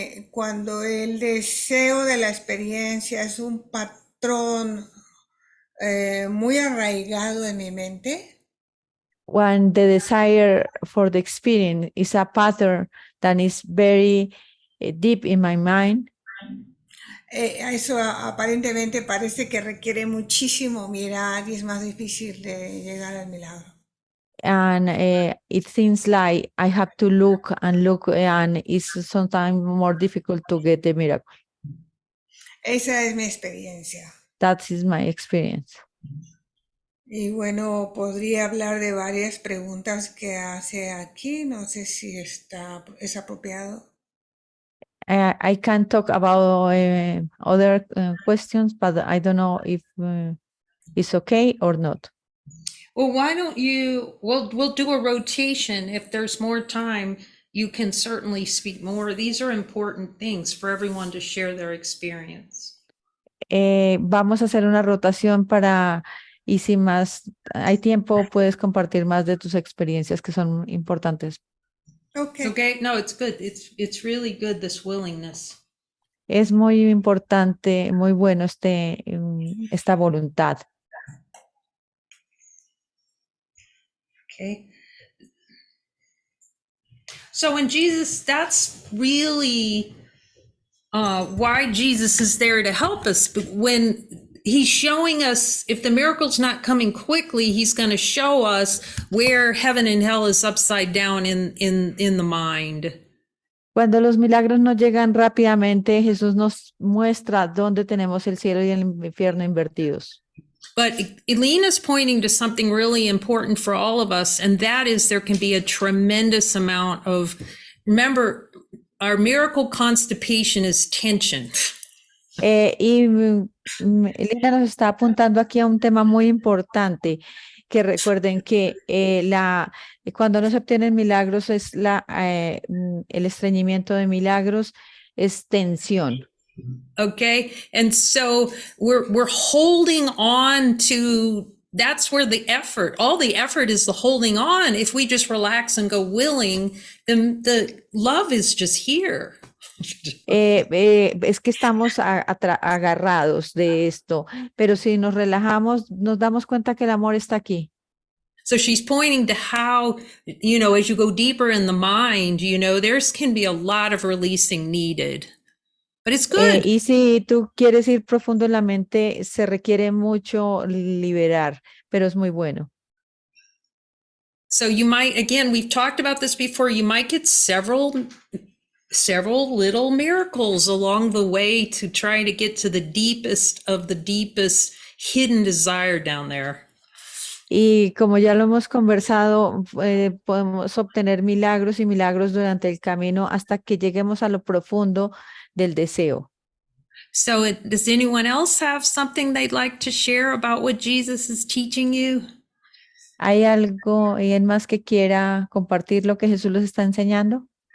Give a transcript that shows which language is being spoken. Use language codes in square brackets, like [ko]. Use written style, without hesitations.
[es] cuando el deseo de la experiencia es un patrón muy arraigado en mi mente, [en] when the desire for the experience is a pattern that is very deep in my mind, [es] eso aparentemente parece que requiere muchísimo mirar y es más difícil de llegar al milagro. [en] and it seems like I have to look and look, and it's sometimes more difficult to get the miracle. [es] Esa es mi experiencia. [en] That is my experience. [es] Y bueno, podría hablar de varias preguntas que hace aquí. No sé si es apropiado. [en] I can talk about other questions, but I don't know if it's okay or not. Well, why don't you, we'll do a rotation. If there's more time, you can certainly speak more. These are important things for everyone to share their experience. [es] Vamos a hacer una rotación y si más hay tiempo, puedes compartir más de tus experiencias que son importantes. [en] Okay. Okay, no, it's good. It's really good, this willingness. [es] Es muy importante, muy bueno esta voluntad. [en] Okay. So when Jesus, that's really why Jesus is there to help us. But when he's showing us, if the miracle's not coming quickly, he's going to show us where heaven and hell is upside down in the mind. [es] Cuando los milagros no llegan rápidamente, Jesús nos muestra dónde tenemos el cielo y el infierno invertidos. [en] But Elena's pointing to something really important for all of us, and that is there can be a tremendous amount of, remember, our miracle constipation is tension. [es] Elena nos está apuntando aquí a un tema muy importante, que recuerden que cuando no se obtienen milagros el estreñimiento de milagros es tensión. [en] Okay. And so we're holding on to, that's where all the effort is the holding on. If we just relax and go willing, then the love is just here. [es] Es que estamos agarrados de esto, pero si nos relajamos, nos damos cuenta que el amor está aquí. [en] So she's pointing to how, as you go deeper in the mind, there's can be a lot of releasing needed. But it's good. [es] Y si tú quieres ir profundo en la mente, se requiere mucho liberar, pero es muy bueno. [en] So you might, again, we've talked about this before, you might get several little miracles along the way to try to get to the deepest of the deepest hidden desire down there. [es] Y como ya lo hemos conversado, podemos obtener milagros y milagros durante el camino hasta que lleguemos a lo profundo del deseo. [en] So does anyone else have something they'd like to share about what Jesus is teaching you? [es] ¿Hay alguien más que quiera compartir lo que Jesús les está enseñando?